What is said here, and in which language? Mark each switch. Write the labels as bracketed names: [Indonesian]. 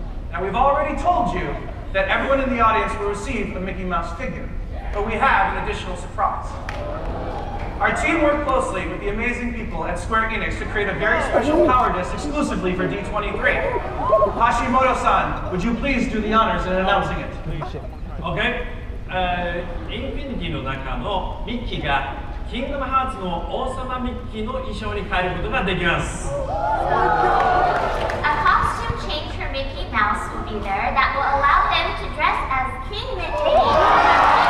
[English] Now, we've already told you that everyone in the audience will receive a Mickey Mouse figure, but we have an additional surprise. Our team worked closely with the amazing people at Square Enix to create a very special power disc exclusively for D23. Hashimoto-san, would you please do the honors in announcing it? Okay. [Japanese] インフィニティの中のミッキーがキングダムハーツの王様ミッキーの衣装に変えることができます。 [English] A costume change for Mickey Mouse will be there that will allow him to dress as King Mickey.